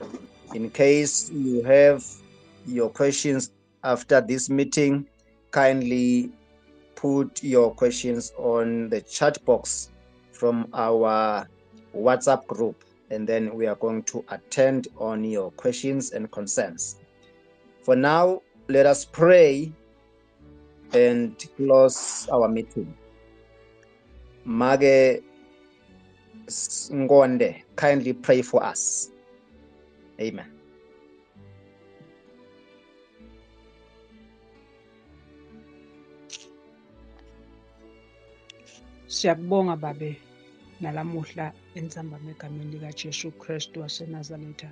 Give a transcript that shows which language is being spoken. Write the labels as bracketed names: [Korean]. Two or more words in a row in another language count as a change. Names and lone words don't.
[English] In case you have your questions after this meeting, kindly put your questions on the chat box from our WhatsApp group, and then we are going to attend on your questions and concerns. For now, let us pray and close our meeting. Mage Ngonde, kindly pray for us. Amen. [Swati] Siyakubonga babe nalamuhla entsambama egameni likaJesu Kristu waseNazaretha.